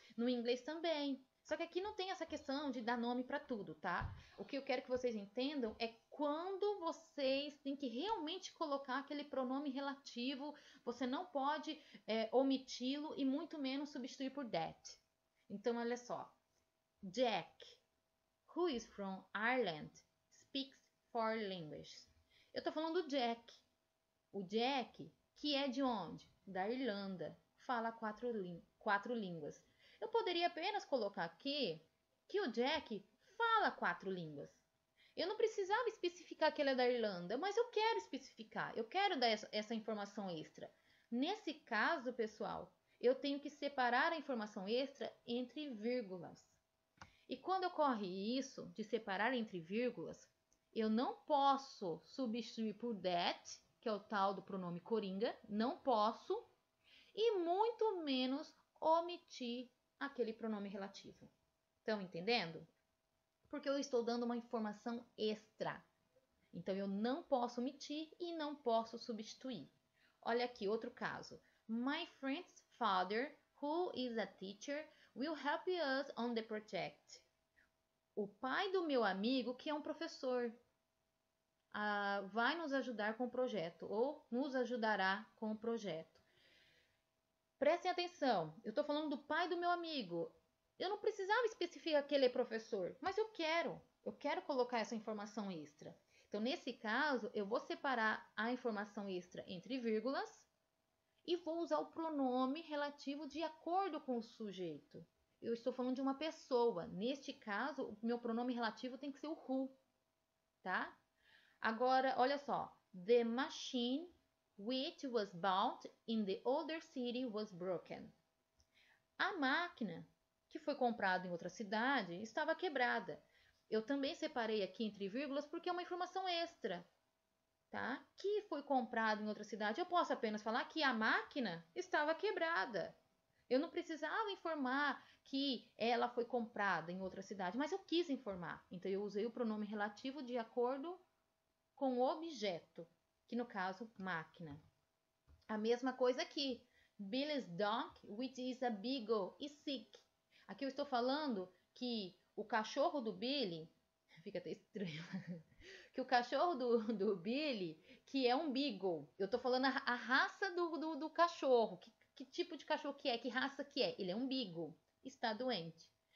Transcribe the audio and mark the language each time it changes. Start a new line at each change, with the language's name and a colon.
Portuguese: No inglês também. Só que aqui não tem essa questão de dar nome para tudo, tá? O que eu quero que vocês entendam é quando vocês têm que realmente colocar aquele pronome relativo, você não pode omiti-lo e muito menos substituir por that. Então, olha só.
English: Jack, who is from Ireland, speaks 4 languages.
Portuguese: Eu tô falando do Jack. O Jack, que é de onde? Da Irlanda. Fala 4 línguas. Eu poderia apenas colocar aqui que o Jack fala 4 línguas. Eu não precisava especificar que ele é da Irlanda, mas eu quero especificar. Eu quero dar essa informação extra. Nesse caso, pessoal, eu tenho que separar a informação extra entre vírgulas. E quando ocorre isso, de separar entre vírgulas, eu não posso substituir por that, que é o tal do pronome coringa, não posso, e muito menos omitir aquele pronome relativo. Estão entendendo? Porque eu estou dando uma informação extra. Então, eu não posso omitir e não posso substituir. Olha aqui, outro caso.
English: My friend's father, who is a teacher, will help us on the project.
Portuguese: O pai do meu amigo, que é um professor, vai nos ajudar com o projeto, ou nos ajudará com o projeto. Prestem atenção, eu estou falando do pai do meu amigo. Eu não precisava especificar que ele é professor, mas eu quero colocar essa informação extra. Então, nesse caso, eu vou separar a informação extra entre vírgulas e vou usar o pronome relativo de acordo com o sujeito. Eu estou falando de uma pessoa. Neste caso, o meu pronome relativo tem que ser o who, tá? Agora, olha só.
English: The machine which was bought in the older city was broken.
Portuguese: A máquina que foi comprada em outra cidade estava quebrada. Eu também separei aqui entre vírgulas porque é uma informação extra, tá? Que foi comprado em outra cidade. Eu posso apenas falar que a máquina estava quebrada. Eu não precisava informar que ela foi comprada em outra cidade, mas eu quis informar. Então, eu usei o pronome relativo de acordo com o objeto, que no caso, máquina. A mesma coisa aqui.
English: Billy's dog, which is a beagle, is sick.
Portuguese: Aqui eu estou falando que o cachorro do Billy, fica até estranho, que o cachorro do Billy, que é um Beagle, eu tô falando a raça do cachorro, que tipo de cachorro que é, que raça que é, ele é um Beagle, está doente.